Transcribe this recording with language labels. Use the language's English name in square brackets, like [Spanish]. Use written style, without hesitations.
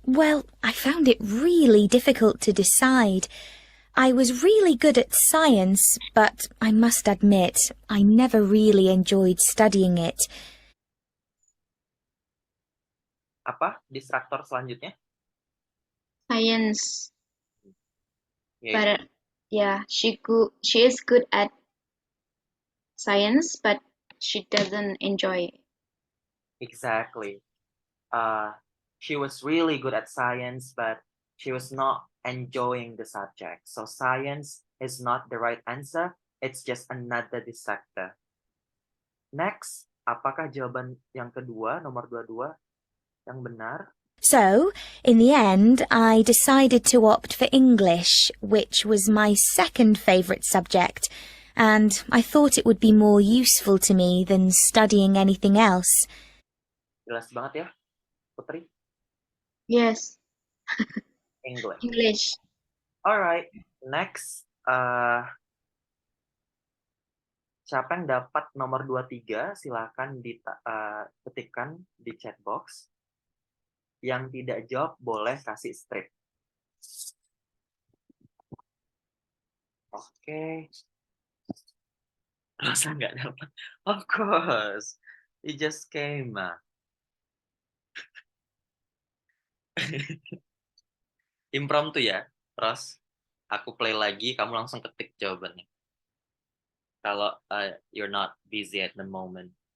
[English] Well, I found it really difficult to decide. I was really good at science, but I must admit, I never really enjoyed studying it. [Indonesian] Apa distraktor selanjutnya? [English] Science. [Indonesian] Yaitu [English] But yeah, she is good at science, but she doesn't enjoy it. exactly. She was really good at science, but she was not enjoying the subject. So science is not the right answer. It's just another distractor. [Indonesian] Next, apakah jawaban yang kedua, nomor 22, yang benar? [English] So, in the end, I decided to opt for English, which was my second favourite subject, and I thought it would be more useful to me than studying anything else. [Indonesian] Jelas banget ya, Putri? [English] Yes, English. English. Alright, next. [Indonesian] Siapa yang dapat nomor 23, silakan ketikkan di chat box. Yang tidak jawab boleh kasih strip. Oke. Rosa nggak dapat. [English] Of course. It just came. [Indonesian] Impromptu ya, Ros. Aku play lagi, kamu langsung ketik jawabannya. [English] Kalau you're not busy at the moment.